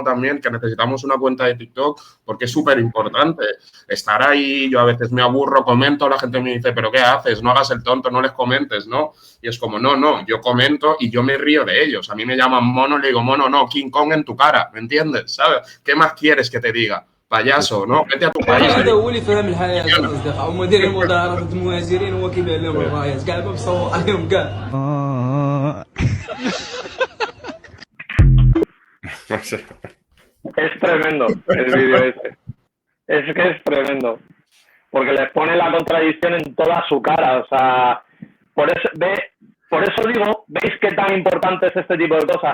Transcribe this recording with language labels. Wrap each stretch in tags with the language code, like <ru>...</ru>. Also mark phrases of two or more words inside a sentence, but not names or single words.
<es>También que necesitamos una cuenta de TikTok porque es súper importante estar ahí. Yo a veces me aburro, comento, la gente me dice, ¿pero qué haces? No hagas el tonto, no les comentes, ¿no? Y es como, no, yo comento y yo me río de ellos. A mí me llaman mono, le digo, mono, no, King Kong en tu cara, ¿me entiendes? ¿Sabes? ¿Qué más quieres que te diga? Payaso, ¿no? Vete a tu país.</es> <ar>هذا هو اللي فهم الحياه اصدقاء ومدير المظاهرات المهاجرين هو كيبيع لهم الرايات كاع ما بصور عليهم كاع.</ar> <es>Es tremendo el vídeo este. Es que es tremendo. Porque les pone la contradicción en toda su cara. O sea, por eso digo, ¿veis qué tan importante es este tipo de cosas?</es>